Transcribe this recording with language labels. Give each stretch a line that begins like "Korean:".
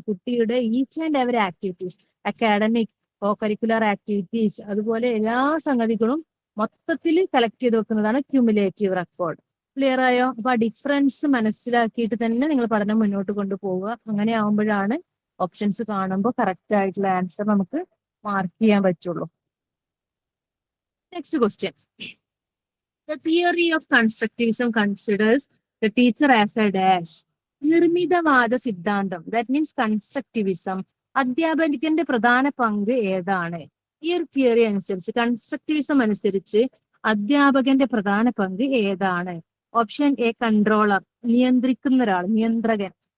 Malayalam: കുട്ടിയുടെ each and every activities, academic, co curricular activities, അതുപോലെ എല്ലാ സംഗതികളും മൊത്തത്തിൽ കളക്ട് ചെയ്ത് വെക്കുന്നതാണ് ക്യുമുലേറ്റീവ് റെക്കോർഡ്. ക്ലിയർ ആയോ? അപ്പൊ ആ ഡിഫറൻസ് മനസ്സിലാക്കിയിട്ട് തന്നെ നിങ്ങൾ പഠനം മുന്നോട്ട് കൊണ്ടുപോവുക. അങ്ങനെ ആവുമ്പോഴാണ് ഓപ്ഷൻസ് കാണുമ്പോൾ കറക്റ്റ് ആയിട്ടുള്ള ആൻസർ നമുക്ക് മാർക്ക് ചെയ്യാൻ പറ്റുള്ളൂ.
English: Next question. The theory of constructivism considers the teacher as a dash.
Malayalam: നിർമ്മിതവാദ സിദ്ധാന്തം,
English: that means
Malayalam: കൺസ്ട്രക്റ്റിവിസം, അധ്യാപകന്റെ പ്രധാന പങ്ക് ഏതാണ്? ഈ ഒരു തിയറി അനുസരിച്ച്, കൺസ്ട്രക്റ്റിവിസം അനുസരിച്ച് അധ്യാപകന്റെ പ്രധാന പങ്ക് ഏതാണ്? ഓപ്ഷൻ എ കൺട്രോളർ, നിയന്ത്രിക്കുന്ന ഒരാൾ, നിയന്ത്രകൻ.